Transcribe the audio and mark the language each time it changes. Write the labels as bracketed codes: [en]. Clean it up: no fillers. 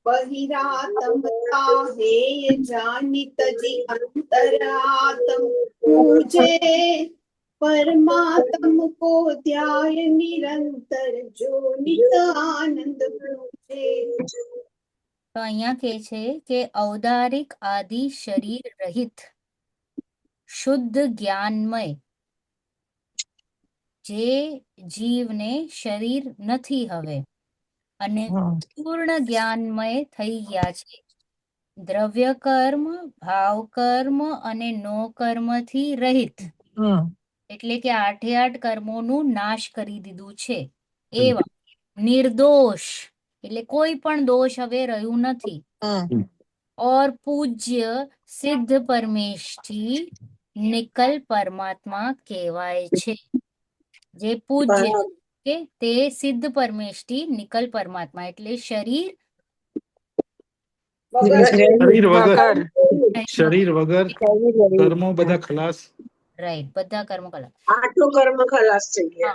[hi] बहिरात्मता हेय जानित जी अंतरात्म पूजे, परमात्म को ध्याय निरंतर जो नित आनंद पूजे. [gu] તો અહીંયા કહે છે કે ઔદારિક આદિ શરીર રહિત શુદ્ધ જ્ઞાનમય જે જીવને શરીર નથી હવે અને પૂર્ણ જ્ઞાનમય થઈ ગયા છે, દ્રવ્ય કર્મ, ભાવ કર્મ અને નો કર્મથી રહિત, એટલે કે 8 કર્મોનું નાશ કરી દીધું છે એવા નિર્દોષ, એટલે કોઈ પણ દોષ હવે રહ્યું નથી. [hi] और पूज्य सिद्ध परमेष्ठी निकल परमात्मा [gu] કહેવાય છે. જે પૂજ્ય કે તે સિદ્ધ પરમેષ્ઠી નિકલ પરમાત્મા, એટલે શરીર શરીર વગર શરીર વગર કર્મો બધા ખલાસ. રાઈટ, બધા કર્મ કલા. આઠો કર્મ ખલાસ થઈ ગયા.